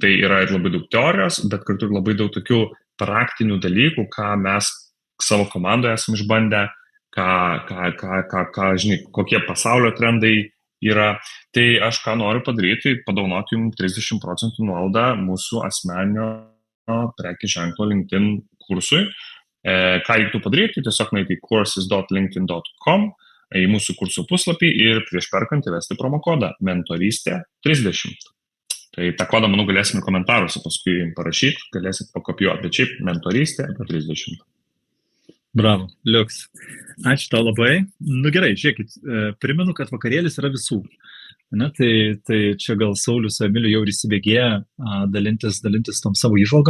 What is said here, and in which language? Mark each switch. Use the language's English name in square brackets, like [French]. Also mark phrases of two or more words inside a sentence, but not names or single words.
[Lithuanian] tai yra ir labai daug teorijos, bet kartu ir labai daug tokių praktinių dalykų, ką mes savo komandoje esame išbandę, žinai, kokie pasaulio trendai yra. Tai aš ką noriu padaryti, padovanoti jums 30% nuolaidą mūsų asmeninio prekės ženklo LinkedIn kursui. Ką reiktų padaryti, tiesiog nueiti į courses.linkedin.com, į mūsų kursų puslapį ir prieš perkant įvesti promokodą mentorystė 30. Tai tą kodą, manau, galėsime komentaruose paskui parašyti, galėsit pakopijuoti, bet šiaip mentorystė 30. Bravo, liuks. Ačiū tau labai. Nu gerai, žiūrėkit, primenu, kad vakarėlis yra visų. Ne, tai čia gal Saulius su Emiliu jau ir įsibėgėja dalintis tom savo įžvalgom.